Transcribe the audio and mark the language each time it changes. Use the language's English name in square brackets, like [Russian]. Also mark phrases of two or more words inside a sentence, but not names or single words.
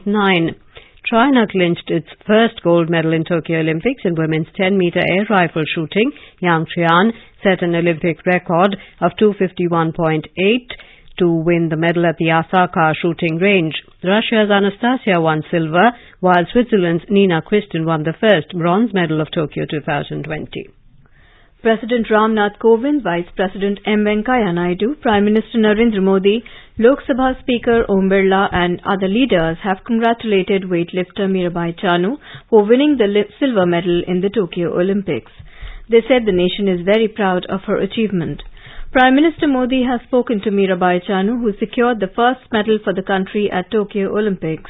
[English] China clinched its first gold medal in Tokyo Olympics in women's 10-meter air rifle shooting. Yang Qian set an Olympic record of 251.8 to win the medal at the Osaka shooting range. Russia's Anastasia won silver, while Switzerland's Nina Quistin won the first bronze medal of Tokyo 2020. President Ramnath Kovind, Vice President M. Venkaiah Naidu, Prime Minister Narendra Modi, Lok Sabha Speaker Om Birla and other leaders have congratulated weightlifter Mirabai Chanu for winning the silver medal in the Tokyo Olympics. They said the nation is very proud of her achievement. Prime Minister Modi has spoken to Mirabai Chanu, who secured the first medal for the country at Tokyo Olympics.